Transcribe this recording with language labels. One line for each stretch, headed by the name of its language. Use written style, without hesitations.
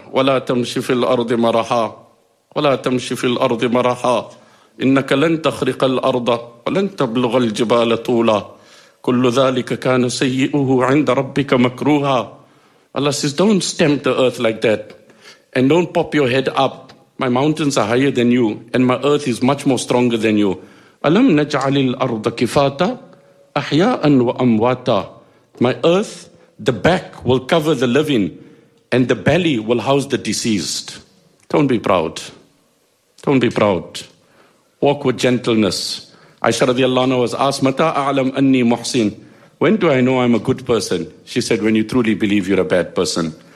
Arabic: وَلَا تَمْشِي فِي الْأَرْضِ مَرَحَا وَلَا تَمْشِي فِي الْأَرْضِ مَرَحَا إِنَّكَ لَنْ تَخْرِقَ الْأَرْضَ وَلَنْ تَبْلُغَ الْجِبَالَ طُولًا كُلُّ ذَلِكَ كَانَ سَيِّئُهُ عِنْدَ رَبِّكَ مَكْرُوهًا.
English: Allah says, don't stamp the earth like that. And don't pop your head up. My mountains are higher than you. And my earth is much more stronger than you.
Arabic: أَلَمْ نَجْعَلِ الْأَرْضَ كِفَاتًا أَحْيَاءً وَأَمْوَاتًا.
English: My earth, the back will cover the living and the belly will house the deceased. Don't be proud. Don't be proud. Walk with gentleness. Aisha radiallahu anha was asked,
Arabic: Mata a'lam anni muhsin?
English: When do I know I'm a good person? She said, when you truly believe you're a bad person.